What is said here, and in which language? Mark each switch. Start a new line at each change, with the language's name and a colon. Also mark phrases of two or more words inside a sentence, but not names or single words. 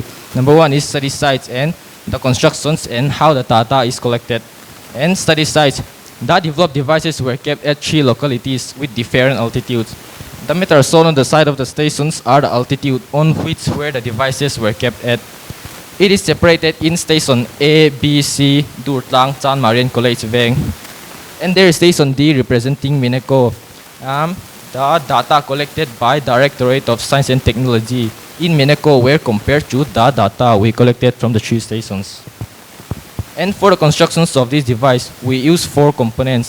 English: Number 1 is study sites and the constructions and how the data is collected. And study sites, the developed devices were kept at 3 localities with different altitudes. The meters shown on the side of the stations are the altitude on which where the devices were kept at. It is separated in station A, B, C, Durtlang, Chan Marian College, Veng. And there is station D representing Mineko. The data collected by Directorate of Science and Technology in Meneco were compared to the data we collected from the 3 stations. And for the constructions of this device, we use 4 components.